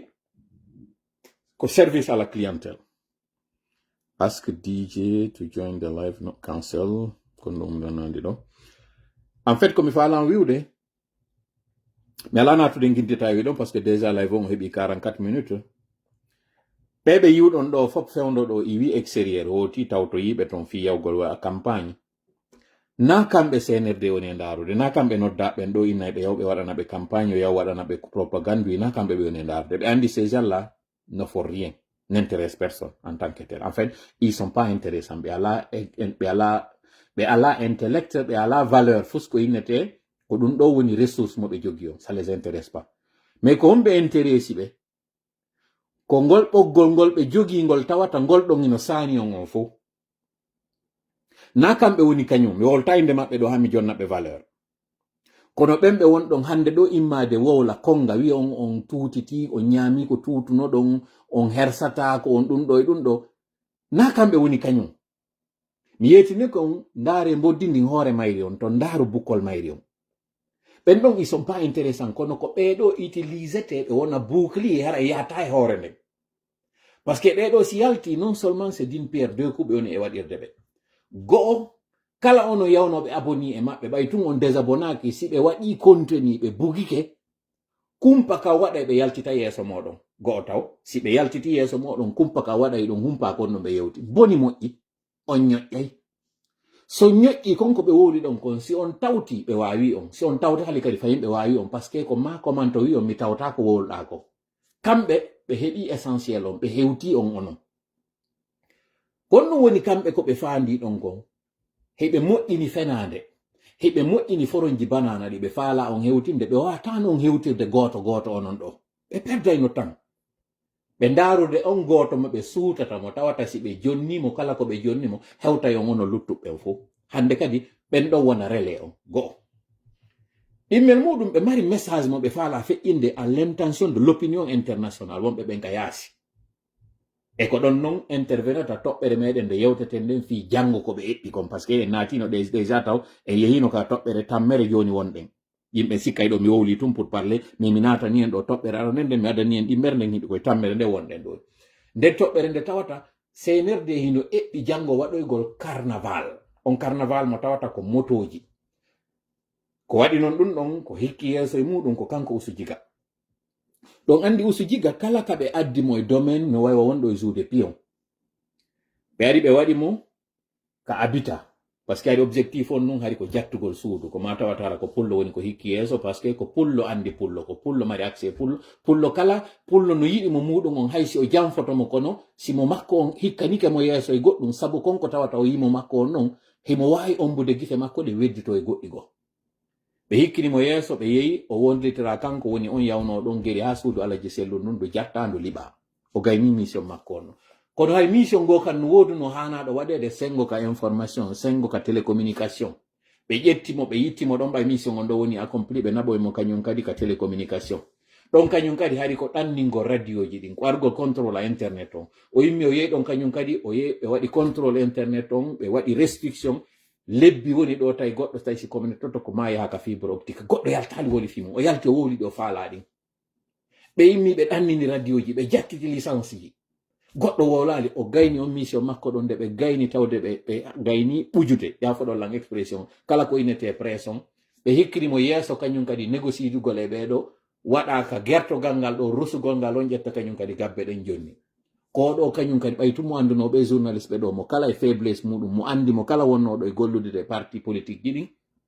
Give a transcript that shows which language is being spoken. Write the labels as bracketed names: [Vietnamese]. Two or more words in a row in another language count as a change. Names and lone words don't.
[Fula] ko [French] service à la clientèle [English] ask DJ to join the live not cancel [Fula] kono ɗum nanandi ɗo [French] en fait [Fula] komi falan wiwde mi ala natude guiddita wi ɗon [French] par ce que [Fula] déjà live on heeɓi 44 minutes ɓeɓe yiwɗon ɗo fof fewdo ɗo iwi extérieur hoti taw to yiɓe ton fi yawgol wa campagne na kamɓe CNRD woni e ndarude na kamɓe noddaɓen ɗo inna ɓe yawɓe waɗana ɓe campagne o yaw waɗana ɓe propagande wi na kamɓe ɓe woni e ndarude ɓe andi [French] ces gens là ne font rien n'intéresse personne en tant que tel en fait ils sont pas intéressants [Fula] ɓe ala intellect ɓe ala valeur fus ko innete ko ɗum ɗo woni ressource mo ɓe jogi on, [French] ça les intéresse pas. [Fula] Mais ko homɓe intéresse ɓe ko ngol ɓoggol ngol ɓe jogi ngol tawata ngol ɗon ino saani on fof. Na kamɓe woni kañum, mi wolta inde maɓɓe ɗo hami jonnaɓe valeur. Kono ɓen ɓe wonɗon hande ɗo immade wowla konga wi on tutiti, on ñaami ko tutuno ɗon, on hersata ko on ɗum ɗo e ɗum ɗo. Na kamɓe woni kañum. Mi yetini kon ndaare mboddindi hoore mayri on, to ndaaru bukkol mayri on. ɓen ɗon [French] ils sont pas intéressant, [Fula] kono ko ɓeeɗo utilisete ɓe wona bouclier hara yata e hoore nden. [French] Parce que [Fula] ɓeeɗo si yalti [French] non seulement c'est d'une pierre deux coups [Fula] ɓe woni e waɗirde ɓe. Go'o kala ono yawnoɓe abonni e maɓɓe ɓay tun on désabonnaki si ɓe waɗi contenu ɓe bugike kumpa ka waɗa ɓe yaltita yeeso moɗon. Go'o taw si ɓe yaltiti yeeso moɗon kumpa ka waɗa ɗum humpa kon no ɓe yewti boni moƴƴi on ñoƴƴay. So ñoƴƴi konko ɓe wowli ɗon kon si on tawti ɓe wawi on, si on tawta hali kadi fayin ɓe wawi on, [French] par ce que [Fula] ko ma comment to wi on mi tawta ko wowlɗa ko. Kamɓe ɓe heɓi essentiel on, ɓe hewti on onon. Gonɗum woni kamɓe ko ɓe faandi ɗon kon heɓe moƴƴini fenande, heɓe moƴƴini foronji banana ɗi ɓe faala on hewtinde, ɓe watano on hewtirde goto goto onon ɗo. Ɓe perdayno tan. Ɓe ndarude on goto mo ɓe suutata mo tawata si ɓe jonnimo kala ko ɓe jonnimo hewta yo ono luttuɓe fof. Hande kadi ɓen ɗon wona relais on go'o. Ɗimmel muɗum ɓe mari message mo ɓe faala feƴƴinde [French] à l'intention de l'opinion internationale [Fula] wonɓe ɓen ka yaasi. E ko ɗon non intervenata toɓɓere meɗen nde yewteten nden fi janngo ko ɓe eɓɓi kon [French] par ce que [Fula] en natino déjà taw e yehino ka toɓɓere tammere joni wonɗen. Yimɓe sikkay ɗo mi wowli tum [French] pour parler mais [Fula] mi natani en ɗo toɓɓere aɗo nden nden mi adani en ɗimmere nden hiɓe koye tammere nde wonɗen ɗo. Nden toɓɓere nde tawata CNRD hino eɓɓi janngo waɗoygol carnaval. On carnaval mo tawata ko motoji. Ko waɗi non ɗum ɗon ko hikki yeeso e muɗum ko kanko Usu Jiga. Ɗon andi Usu Jiga kala ka ɓe addi mo e domaine no waywa wonɗo e juude pion. Ɓe ari ɓe waɗi mo ka habita. [French] Par ce que [Fula] ari objectif on nun hari ko jattugol suudu ko ma tawata hara ko pullo woni ko hikki yeeso [French] par ce que [Fula] ko pullo andi pullo ko pullo mari accès pullo kala pullo no yiɗi mo muɗum on haysi o janfoto mo kono si mo makko on hikkanike mo yeeso e goɗɗum sabu konko tawata o yimo makko on non himo wawi ombude gite makko ɗe weddito e goɗɗi go. Ɓe hikkini mo yeeso ɓe yehi o wonditira kanko woni on yawno ɗon geri ha suudu alaji sellu nun do jatta ndu liɓa o gayni mission makko on. Kono hay mission go kan no wodu no hanaɗo waɗede sengo ka information sengo ka télécommunication ɓe ƴettimo ɓe yittimo ɗon ɓay mission on ɗo woni accompli ɓe naɓoy mo kañum kadi ka télécommunication ɗon kañum kadi hari ko ɗanningo radio ji ɗin ko argol [French] contrôle à internet [Fula] on o yimmi o yehi ɗon kañum kadi o yehi ɓe waɗi [French] contrôle internet [Fula] on ɓe waɗi restriction lebbi woni ɗo tawi goɗɗo tawi si communauté to ko ma yaha ka [French] fibre optique [Fula] goɗɗo yaltali woni fimo o yalti o wowli ɗo faala ɗin ɓe yimmi ɓe ɗannini radio ji ɓe jattiti licence ji goɗɗo wowlali o gayni on mission makko ɗon nde ɓe gayni tawde ɓe gayni ɓujude yafoɗon lang expression kala ko inete pression ɓe hikkirimo yeeso kañum kadi négociidugol e ɓeeɗo waɗaka gertogal ngal ɗo rusugol ngal on ƴetta kañum kadi gabbe ɗen jonni ko ɗo kañum kadi ɓay tum mo andunoɓe journaliste ɓe ɗo mo kala e faiblesse muɗum mo andi mo kala wonnoɗo e gollude [French] de parti politique [Fula] ji ɗin